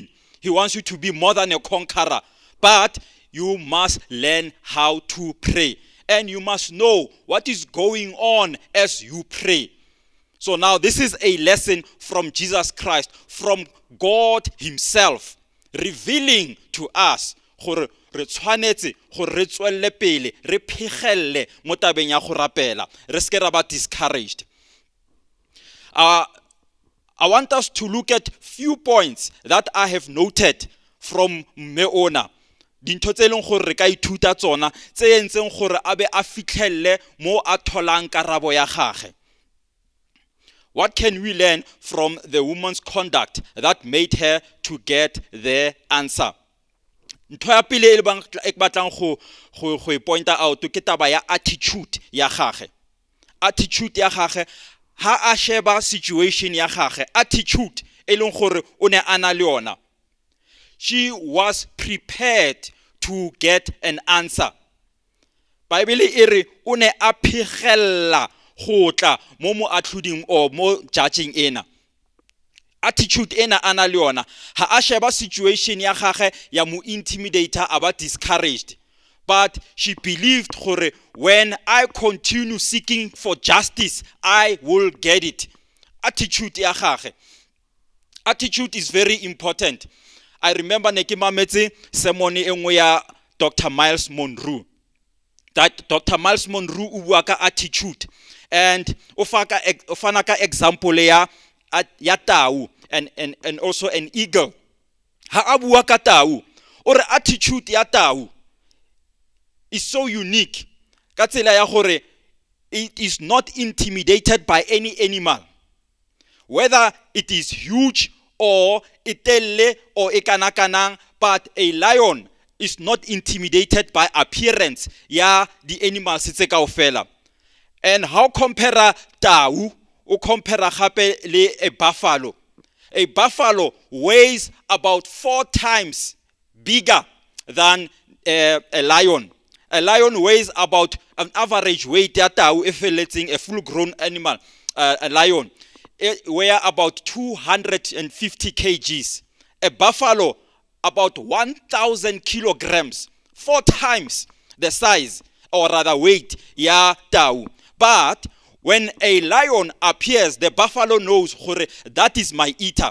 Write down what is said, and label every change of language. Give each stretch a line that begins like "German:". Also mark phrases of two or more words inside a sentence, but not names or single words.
English: He wants you to be more than a conqueror. But you must learn how to pray. And you must know what is going on as you pray. So now this is a lesson from Jesus Christ, from God himself, revealing to us
Tswana: gore re tshwanetse gore re tswelle pele re phegelle mo tabeng ya go rapela re se ke ra ba
English: discouraged. I want us to look at few points that I have noted from Meona.
Tswana: Dintho tse leng gore re ka ithuta tsona tse entseng gore a be a fitlhelle mo a tholang karabo ya gagwe.
English: What can we learn from the woman's conduct that made her to get the answer?
Tswana: Ntho ya pele e ke batlang go e pointa out ke taba ya attitude ya gagwe. Attitude ya gagwe ha a sheba situation ya gagwe, attitude e leng gore o ne ana le yona.
English: She was prepared to get an answer.
Tswana: Bible e re o ne a phegella go tla mo atlhoding o mo judging ena. Attitude ena ana le yona ha a sheba situation ya gagwe ya mo intimidator aba discouraged,
English: but she believed
Tswana: gore
English: when I continue seeking for justice I will get it.
Tswana: Attitude ya gagwe.
English: Attitude is very important. I remember
Tswana: ne ke mametse sermon e nngwe ya Dr. Miles Monroe. That Dr. Miles Monroe o bua ka attitude, and o fana ka example ya tau
English: and also an eagle.
Tswana: Ha a bua ka tau
English: or attitude
Tswana: ya tau
English: is so unique
Tswana: ka tsela ya gore
English: it is not intimidated by any animal, whether it is huge or itelle or ekanakanang, but a lion is not intimidated by appearance ya the animals
Tswana: tse kaofela.
English: And how compare
Tswana: tau o compare gape le
English: a buffalo. A buffalo weighs about 4 times bigger than a lion. A lion weighs about an average weight
Tswana: ya tau e feletseng
English: a full grown animal, a lion weigh about 250 kgs. A buffalo about 1,000 kilograms, 4 times the size or rather weight
Tswana: ya tau.
English: But when a lion appears, the buffalo knows that is my eater.